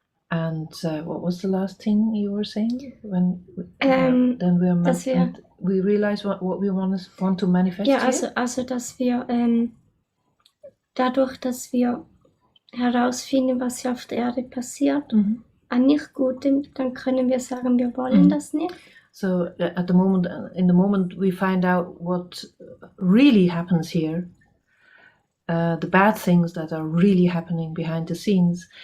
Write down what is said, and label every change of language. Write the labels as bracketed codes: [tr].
[en] And what was the last thing you were saying? When then we realize what we want to manifest. [de] Ja, [en] here? [de] also dass wir dadurch, dass wir herausfinden, was hier auf der Erde passiert, an nicht Gutem, dann können wir sagen, wir wollen das nicht. [en] So at the moment, in the moment we find out what really happens here, the bad things that are really happening behind the scenes.